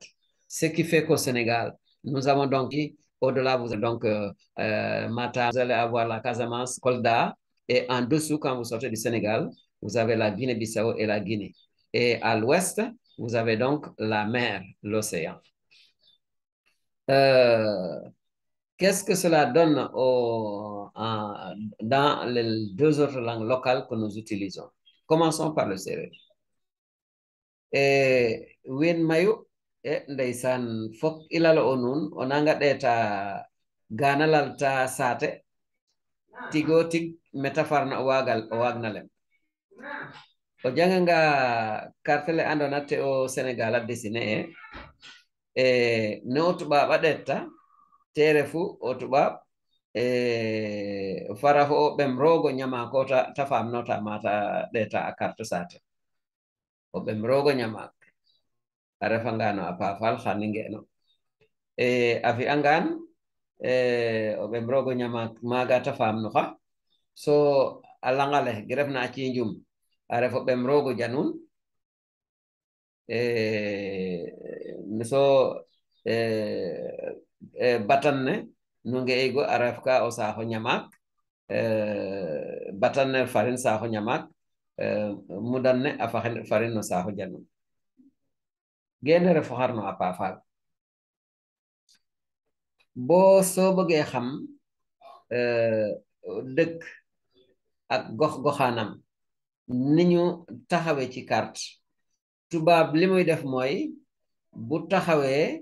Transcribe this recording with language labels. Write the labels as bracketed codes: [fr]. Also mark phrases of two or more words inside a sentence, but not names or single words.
[fr] Ce qui fait qu'au Sénégal, nous avons donc, au-delà, vous avez donc Matam, vous allez avoir la Casamance, Kolda, et en dessous, quand vous sortez du Sénégal, vous avez la Guinée-Bissau et la Guinée. Et à l'ouest, vous avez donc la mer, l'océan. Euh, Qu'est-ce que cela donne dans les deux autres langues locales que nous utilisons? Commençons par le séeréer. [srr] Win mayu ndeysaan fok ilala o nun o nanga ɗeta ganalalta sate tigo tig metafarna o wagnalem o janganga kartele andona te o Sénégal [fr] a dessiné [srr] ne o tubaab a ɗetta te refu o tubaab fara ho ɓem rogo nyama ko ta famnota mata ɗeta a carte sate o ɓem rogo nyama a refangano a pafal xani ngeno a fi'angan o ɓem rogo nyama maga ta famnuxa so a langale ge refna a cinjum a ref o ɓem rogo janun so batan ne nu nge'igo a ref ka o saaxo ñamak batan ne farin saaxo ñamak mudan ne a farin no saaxo janun gene refo xarno a paafal [wo] boo soo bëggee xam dëkk ak gox-goxaanam ni ñu taxawee ci carte tubaab li muy def mooy bu taxawee